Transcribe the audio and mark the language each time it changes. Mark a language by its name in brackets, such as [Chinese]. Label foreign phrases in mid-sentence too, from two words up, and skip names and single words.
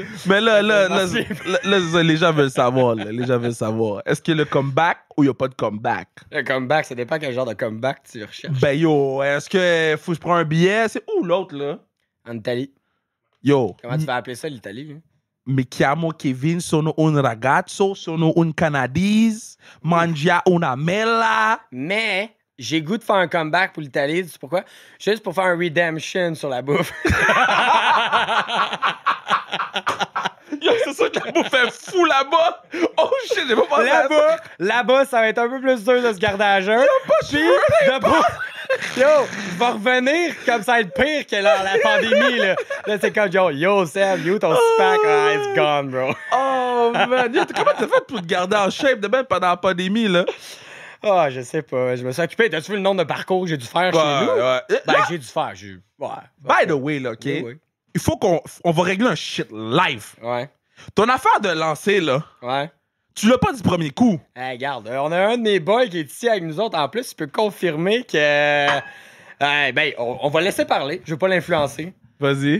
[French] Mais là, les gens veulent savoir. Les gens veulent savoir. Est-ce qu'il y a le comeback ou il n'y a pas de comeback? Le comeback, ça dépend quel genre de comeback tu recherches. Ben yo, est-ce que faut que je prends un billet? C'est où l'autre, là? En Italie. Yo. Comment tu vas appeler ça, l'Italie? Hein? [Italian] Mi chiamo Kevin, sono un ragazzo, sono un canadese, mangia una mela. [French] Mais j'ai goût de faire un comeback pour l'Italie. Tu sais pourquoi? Juste pour faire un redemption sur la bouffe. Yo, c'est sûr que la bouffe est fou là-bas. [English] Oh shit, [French] j'ai pas pensé à ça. Là-bas, ça va être un peu plus dur de se garder à jeun. Puis de bouffe. Yo, je vais revenir comme ça va être pire que la pandémie, là. Là, c'est comme, yo, Seb, ton six-pack, [English] it's gone, bro. Oh, man. [French] Yo, comment t'as fait pour te garder en shape de même pendant la pandémie, là? Ah, je sais pas. Je me suis occupé. T'as-tu vu le nombre de parcours que j'ai dû faire chez nous? Ouais. Ben, j'ai dû faire. [English] By the way, [French] là, OK? Oui. Il faut qu'on va régler un shit live. Ouais. Ton affaire de lancer, là. Ouais. Tu l'as pas du premier coup. Hey, regarde, on a un de mes boys qui est ici avec nous autres. En plus, il peut confirmer que... ben, on va laisser parler. Je veux pas l'influencer. Vas-y.